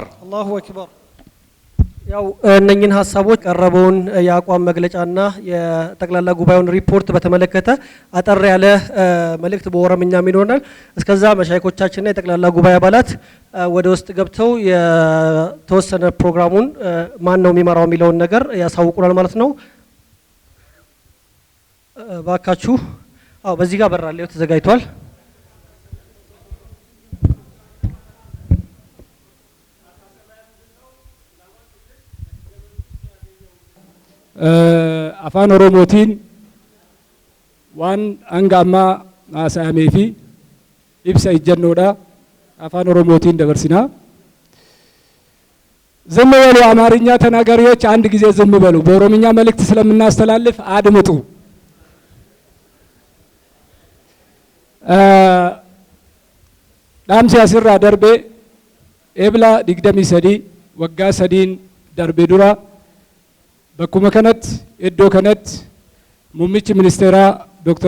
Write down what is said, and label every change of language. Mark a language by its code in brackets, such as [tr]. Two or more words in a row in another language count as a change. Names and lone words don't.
[ar] الله أكبر። [am] ያው እነኚህን ሐሳቦች ቀረበውን የአቋም መግለጫና የጠቅላላ ጉባኤውን ሪፖርት በተመለከተ አጠር ያለ መልእክት በኦሮምኛም ይኖርናል። እስከዛ መሻይኮቻችንና የጠቅላላ ጉባኤ አባላት ወደ ውስጥ ገብተው የተወሰነ ፕሮግራሙን ማን ነው የሚመራው የሚለውን ነገር ያሳውቁናል ማለት ነው። ባካችሁ በዚህ ጋር በራለው ተዘጋጅቷል። [om] afaan oromootiin waan hanga ammaa haasa'amee fi ibsa ejjennoodha afaan oromootiin dabarsinaa። [am] ዝም በሉ አማርኛ ተናጋሪዎች አንድ ጊዜ ዝም በሉ። በኦሮምኛ መልእክት ስለምናስተላልፍ አድምጡ። [om] dhaamsi asirraa darbe eebla 23 waggaa 3 darbe dura bakkuma kanatti iddoo kanatti muummichi ministeeraa Dr.